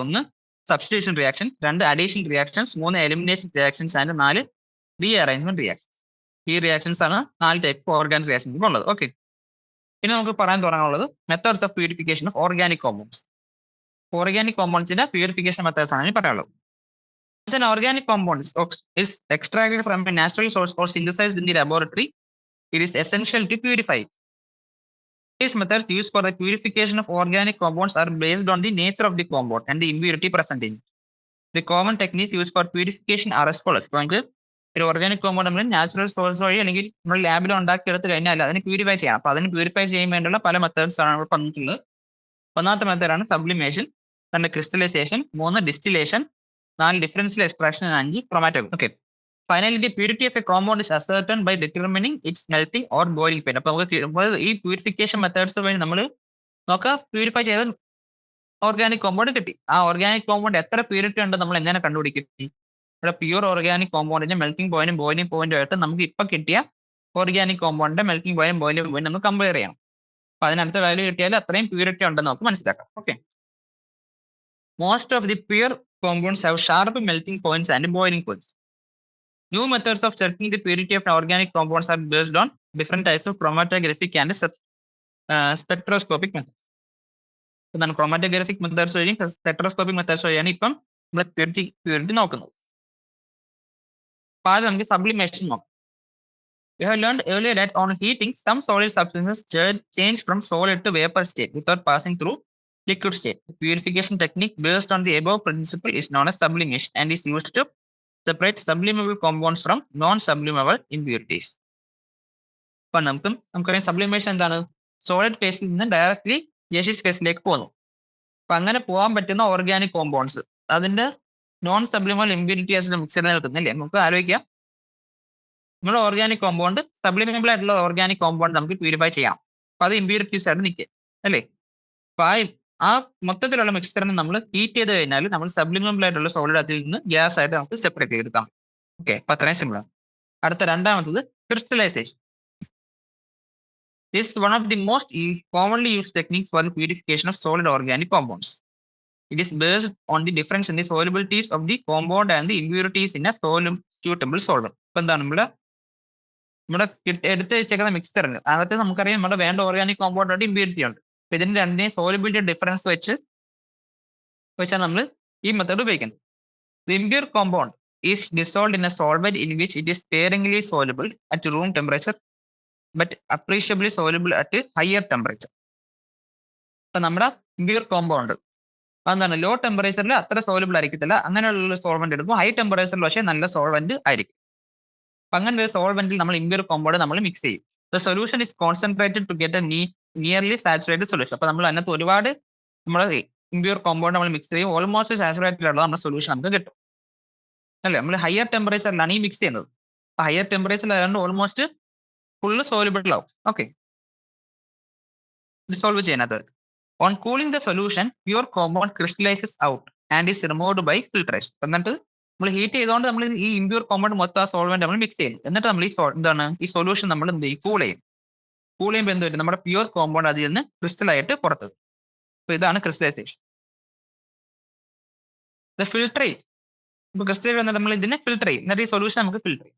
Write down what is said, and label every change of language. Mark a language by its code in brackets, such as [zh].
[ml] 1 substitution reaction, 2 addition reactions, 3 elimination reactions and 4 rearrangement reaction. ഈ reactions ആണ് 4 type organic reactions ഉള്ളത്. Okay, പിന്നെ നമുക്ക് പറയാൻ തുടങ്ങാനുള്ളത് methods of purification of organic compounds. Organic കോമ്പൗണ്ട്സിന്റെ purification methods ആണ് ഇനി പറയാനുള്ളത്. [en] An organic compound is extracted from a natural source or synthesized in the laboratory, it is essential to purify it. These methods used for the purification of organic compounds are based on the nature of the compound and the impurity present in it. The common techniques used for purification are as follows. [ml] ഇപ്പോൾ ഒരു organic compound നമ്മൾ natural source വഴി അല്ലെങ്കിൽ നമ്മൾ ലാബിൽ ഉണ്ടാക്കിയെടുത്ത് കഴിഞ്ഞാൽ അതിന് purify ചെയ്യാം. അപ്പോൾ അതിന് പ്യൂരിഫൈ ചെയ്യാൻ വേണ്ടിയുള്ള പല മെത്തേഡ്സ് ആണ് ഇവിടെ പറഞ്ഞിട്ടുള്ളത്. ഒന്നാമത്തെ മെത്തേഡാണ് sublimation, 2 crystallisation, 3 distillation, 4 differential extraction, 5 chromatography. [en] Okay, finally the purity of a compound is ascertained by determining its melting or boiling point. [ml] അപ്പോൾ നമുക്ക് ഈ പ്യൂരിഫിക്കേഷൻ മെത്തേഡ്സ് വഴി നമ്മൾ നോക്കുക, പ്യൂരിഫൈ ചെയ്ത ഓർഗാനിക് കോമ്പൗണ്ട് കിട്ടി. ആ ഓർഗാനിക് കോമ്പൗണ്ട് എത്ര പ്യൂരിറ്റി ഉണ്ട് നമ്മൾ എങ്ങനെ കണ്ടുപിടിക്കും? ഇവിടെ പ്യൂർ ഓർഗാനിക് കോമ്പൗണ്ടിന്റെ മെൽറ്റിംഗ് പോയിന്റും ബോയിലിംഗ് പോയിന്റും ആയിട്ട് നമുക്ക് ഇപ്പം കിട്ടിയ ഓർഗാനിക് കോമ്പൗണ്ടിന്റെ മെൽറ്റിംഗ് പോയിന്റും ബോയിലിംഗ് പോയിന്റ് നമുക്ക് കമ്പയർ ചെയ്യണം. അപ്പോൾ അതിനടുത്ത വാല്യൂ കിട്ടിയാൽ അത്രയും പ്യൂരിറ്റി ഉണ്ടെന്ന് നമുക്ക് മനസ്സിലാക്കാം. [en] Okay, most of the pure compounds have sharp melting points and boiling points. New methods of checking the purity of organic compounds are based on different types of chromatographic and spectroscopic methods. [ml] എന്താണ് chromatographic methods വഴിയും spectroscopic methods വഴിയാണ് ഇപ്പം നമ്മൾ purity നോക്കുന്നത്. അപ്പോൾ ആദ്യം നമുക്ക് sublimation നോക്കാം. [en] We have learned earlier that on heating, some solid substances change from solid to vapor state without passing through liquid state. The purification technique based on the above principle is known as sublimation and is used to separate sublimable compounds from non-sublimable impurities. [ml] അപ്പോൾ നമുക്കറിയാം sublimation എന്താണ്? Solid ഫേസിൽ നിന്ന് directly gaseous ഫേസിലേക്ക് പോകുന്നു. അപ്പം അങ്ങനെ പോകാൻ പറ്റുന്ന ഓർഗാനിക് കോമ്പൗണ്ട്സ് അതിന്റെ നോൺ സബ്ലിമബിൾ ഇമ്പ്യൂരിറ്റീസിന്റെ മിക്സറിൽ നിൽക്കുന്നില്ലേ. നമുക്ക് ആലോചിക്കാം, നമ്മുടെ ഓർഗാനിക് കോമ്പൗണ്ട് സബ്ലിമബിൾ ആയിട്ടുള്ള ഓർഗാനിക് കോമ്പൗണ്ട് നമുക്ക് പ്യൂരിഫൈ ചെയ്യാം. അപ്പം അത് ഇമ്പ്യൂരിറ്റീസ് ആയിട്ട് നിൽക്കുക അല്ലേ. അപ്പം ആ മൊത്തത്തിലുള്ള മിക്സ്ചറിനെ നമ്മൾ ഹീറ്റ് ചെയ്ത് കഴിഞ്ഞാൽ നമ്മൾ സബ്ലിമബിൾ ആയിട്ടുള്ള സോളിഡ് അതിൽ നിന്ന് ഗ്യാസ് ആയിട്ട് നമുക്ക് സെപ്പറേറ്റ് ചെയ്തെടുക്കാം. ഓക്കെ, അപ്പം അത്രയും സിമ്പിളാണ്. അടുത്ത രണ്ടാമത്തത് crystallisation. [en] This is one of the most commonly used techniques for the purification of solid organic compounds. It is based on the difference in the solubilities of the compound and the impurities in a suitable solvent. [ml] ഇപ്പൊ എന്താണ് നമ്മുടെ എടുത്ത് വെച്ചേക്കുന്ന മിക്സറിന് അതിനകത്ത് നമുക്കറിയാം നമ്മുടെ വേണ്ട organic compound ഉണ്ട്, ഇമ്പ്യൂരിറ്റി ഉണ്ട്. അപ്പൊ ഇതിന്റെ രണ്ടിനെയും സോലിബിലിറ്റി ഡിഫറൻസ് വെച്ചാണ് നമ്മൾ ഈ മെത്തേഡ് ഉപയോഗിക്കുന്നത്. [en] The impure compound is dissolved in a solvent in which it is sparingly soluble at room temperature but appreciably soluble at higher temperature. [ml] ഇപ്പൊ നമ്മുടെ ഇമ്പ്യൂർ കോമ്പൗണ്ട് അതെന്താണ് ലോ ടെമ്പറേച്ചറിൽ അത്ര സോലബിൾ ആയിരിക്കത്തില്ല. അങ്ങനെയുള്ള സോൾവെന്റ് എടുക്കും. ഹൈ ടെമ്പറേച്ചറിൽ പക്ഷേ നല്ല സോൾവെന്റ് ആയിരിക്കും. അപ്പൊ അങ്ങനെ ഒരു സോൾവെന്റിൽ നമ്മൾ ഇമ്പ്യൂർ കോമ്പൗണ്ട് നമ്മൾ മിക്സ് ചെയ്യും. [en] The solution is concentrated to get a nearly saturated solution. [ml] അപ്പൊ നമ്മൾ അതിനകത്ത് ഒരുപാട് നമ്മൾ ഇമ്പ്യൂർ കോമ്പൗണ്ട് നമ്മൾ മിക്സ് ചെയ്യും. ഓൾമോസ്റ്റ് സാച്ചുറേറ്റഡ് ആയിട്ടുള്ള നമ്മുടെ സൊല്യൂഷൻ നമുക്ക് കിട്ടും അല്ലേ. നമ്മൾ ഹയർ ടെമ്പറേച്ചറിലാണ് ഈ മിക്സ് ചെയ്യുന്നത്. അപ്പൊ ഹയർ ടെമ്പറേച്ചറിലായതുകൊണ്ട് ഓൾമോസ്റ്റ് ഫുള്ള് സോലിബിൾ ആവും. ഓക്കെ, ഡിസോൾവ് ചെയ്യുന്നത്. [en] On cooling the solution, pure compound crystallizes out and is removed by filtration. [ml] എന്നിട്ട് നമ്മൾ ഹീറ്റ് ചെയ്തുകൊണ്ട് നമ്മൾ ഈ ഇമ്പ്യൂർ കോമ്പൗണ്ട് മൊത്തം ആ സോൾവെന്റ് നമ്മൾ മിക്സ് ചെയ്യും. എന്നിട്ട് നമ്മൾ എന്താണ് ഈ സൊല്യൂഷൻ നമ്മൾ എന്ത് ചെയ്യും, കൂൾ ചെയ്യും. കൂൾ ചെയ്യുമ്പോൾ എന്ത് പറ്റും, നമ്മുടെ പ്യൂർ കോമ്പൗണ്ട് അതിൽ നിന്ന് ക്രിസ്റ്റൽ ആയിട്ട് പുറത്ത്. അപ്പൊ ഇതാണ് ക്രിസ്റ്റലൈസേഷൻ. ഫിൽട്രേറ്റ്. ഇപ്പൊ ക്രിസ്റ്റൽ വന്നിട്ട് നമ്മൾ ഇതിനെ ഫിൽട്ടർ ചെയ്യും. എന്നിട്ട് ഈ സൊല്യൂഷൻ നമുക്ക് ഫിൽട്ടർ ചെയ്യും.